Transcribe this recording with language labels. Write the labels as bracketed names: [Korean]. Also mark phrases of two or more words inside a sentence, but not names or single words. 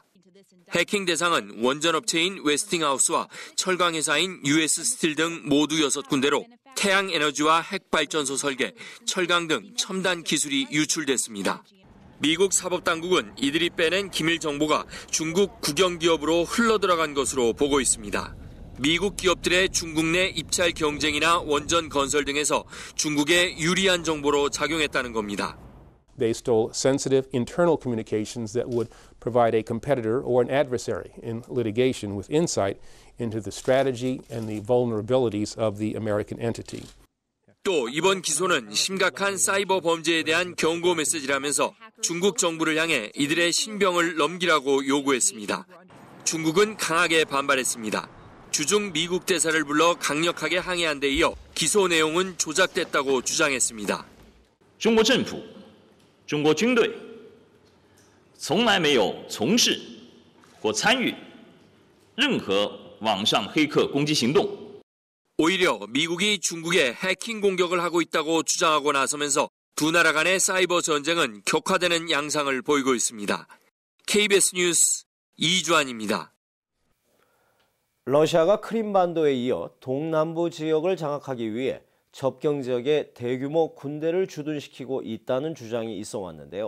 [Korean] 해킹 대상은 원전업체인 웨스팅하우스와 철강회사인 US 스틸 등 모두 6군데로 태양에너지와 핵발전소 설계, 철강 등 첨단 기술이 유출됐습니다. 미국 사법당국은 이들이 빼낸 기밀 정보가 중국 국영기업으로 흘러들어간 것으로 보고 있습니다. 미국 기업들의 중국 내 입찰 경쟁이나 원전 건설 등에서 중국에 유리한 정보로 작용했다는 겁니다. [English] They stole sensitive internal communications that would provide a competitor or an adversary in litigation with insight into the strategy and the vulnerabilities of the American entity. [Korean] 또 이번 기소는 심각한 사이버 범죄에 대한 경고 메시지라면서 중국 정부를 향해 이들의 신병을 넘기라고 요구했습니다. 중국은 강하게 반발했습니다. 주중 미국 대사를 불러 강력하게 항의한 데 이어 기소 내용은 조작됐다고 주장했습니다. [Chinese] 中国政府中国军队从来没有从事或参与任何网上黑客攻击行动. [Korean] 오히려 미국이 중국에 해킹 공격을 하고 있다고 주장하고 나서면서 두 나라 간의 사이버 전쟁은 격화되는 양상을 보이고 있습니다. KBS 뉴스 이주환입니다. 러시아가 크림반도에 이어 동남부 지역을 장악하기 위해 접경 지역에 대규모 군대를 주둔시키고 있다는 주장이 있어 왔는데요.